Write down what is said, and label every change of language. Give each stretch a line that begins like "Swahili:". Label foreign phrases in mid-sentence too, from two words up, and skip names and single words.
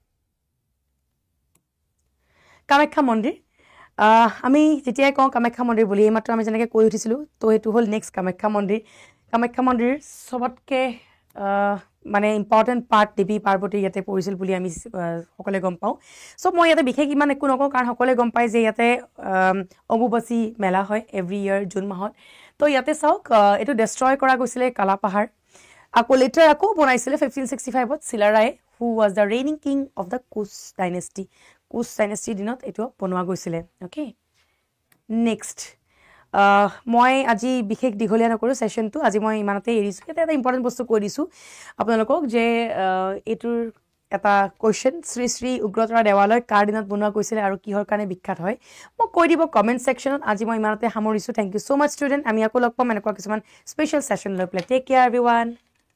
Assamese: Kamakhya Mandir. আমি যেতিয়াই কওঁ কামাখ্যা মন্দিৰ বুলি এইমাত্ৰ আমি যেনেকৈ কৈ উঠিছিলোঁ তো এইটো হ'ল নেক্সট কামাখ্যা মন্দিৰ চবতকৈ মানে
English: important part
Assamese: দেৱী পাৰ্বতী ইয়াতে পৰিছিল বুলি আমি সকলোৱে গম পাওঁ চ' মই ইয়াতে বিশেষ ইমান একো নকওঁ কাৰণ সকলোৱে গম পায় যে ইয়াতে অম্বুবাচী মেলা হয়
English: every year
Assamese: জুন মাহত তো ইয়াতে চাওক এইটো ডেষ্ট্ৰয় কৰা গৈছিলে কালাপাহাৰ আকৌ লেটাৰ আকৌ বনাইছিলে 1565ত চিলাৰায়ে
English: who was the reigning king of the Koch dynasty
Assamese: দিনত এইটো বনোৱা গৈছিলে অ'কে নেক্সট মই আজি বিশেষ দীঘলীয়া নকৰোঁ ছেশ্যনটো আজি মই ইমানতে এৰিছোঁ ইয়াতে এটা ইম্পৰ্টেণ্ট বস্তু কৈ দিছোঁ আপোনালোকক যে এইটোৰ এটা কুৱেশ্যন শ্ৰী শ্ৰী উগ্ৰতাৰা দেৱালয় কাৰ দিনত বনোৱা গৈছিলে আৰু কিহৰ কাৰণে বিখ্যাত হয় মোক কৈ দিব
English: comment section
Assamese: আজি মই ইমানতে সামৰিছোঁ
English: thank you so much student
Assamese: আমি আকৌ লগ পাম এনেকুৱা কিছুমান
English: special session
Assamese: লৈ পেলাই
English: take care everyone